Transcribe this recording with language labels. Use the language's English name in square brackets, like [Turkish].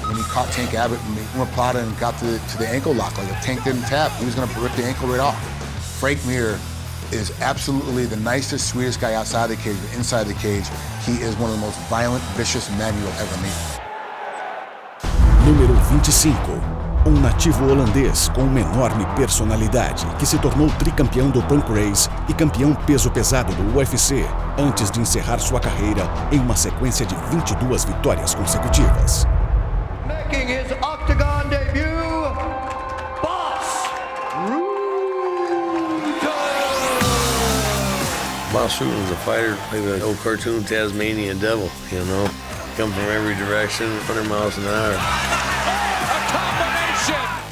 [English] When he caught Tank Abbott and Plata and got to the ankle lock, like if Tank didn't tap, he was gonna rip the ankle right off. Frank Mir is absolutely the nicest, sweetest guy outside the cage, but inside the cage, he is one of the most violent, vicious men you'll ever meet. [Portuguese] Número 25. Nativo holandês com uma enorme personalidade que se tornou tricampeão do Pancrase e campeão peso pesado do UFC antes de encerrar sua carreira em uma sequência de 22 vitórias consecutivas. [English] Making his octagon debut, Bas Rutten. Bas Rutten was a fighter like the old cartoon Tasmanian Devil, you know. Come from every direction, 100 miles an hour.